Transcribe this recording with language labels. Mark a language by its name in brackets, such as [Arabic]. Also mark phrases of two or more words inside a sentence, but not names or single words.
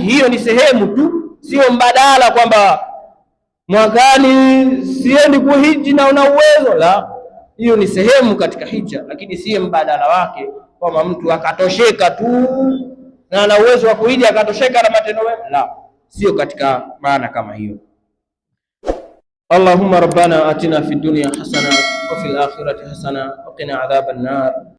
[Swahili] Hiyo ni sehemu tu, sio mbadala kwamba mwakani siendi kuhiji na una uwezo, la, hiyo ni sehemu katika hija, lakini sio mbadala wake kwamba mtu akatosheka tu na ana uwezo wa kuhiji akatosheka na matendo mema, la, sio katika maana kama hiyo. [Arabic] اللهم ربنا آتنا في الدنيا حسنة وفي الآخرة حسنة وقنا عذاب النار.